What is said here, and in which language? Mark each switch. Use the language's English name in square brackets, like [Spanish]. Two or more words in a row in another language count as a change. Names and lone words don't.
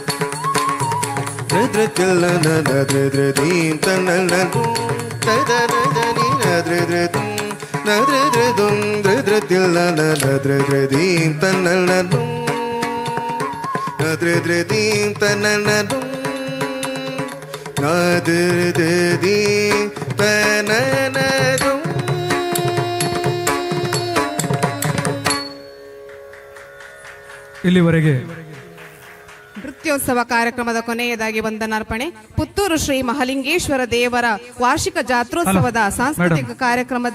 [Kannada] ಋದ್ರತಿಲ್ಲನ ನದ್ರದ್ರದೀಂ ತನ್ನನ್ನದು ತದರದನಿ ನದ್ರದ್ರದು ನದ್ರದ್ರದು ಋದ್ರತಿಲ್ಲನ ನದ್ರದ್ರದೀಂ ತನ್ನನ್ನದು ನದ್ರದ್ರದೀಂ ತನ್ನನ್ನದು ನದ್ರದ್ರದೀಂ ತನ್ನನ್ನದು ಇಲ್ಲಿವರೆಗೆ ನೃತ್ಯೋತ್ಸವ ಕಾರ್ಯಕ್ರಮದ ಕೊನೆಯದಾಗಿ ವಂದನಾರ್ಪಣೆ. ಪುತ್ತೂರು ಶ್ರೀ ಮಹಾಲಿಂಗೇಶ್ವರ ದೇವರ ವಾರ್ಷಿಕ ಜಾತ್ರೋತ್ಸವದ ಸಾಂಸ್ಕೃತಿಕ ಕಾರ್ಯಕ್ರಮದ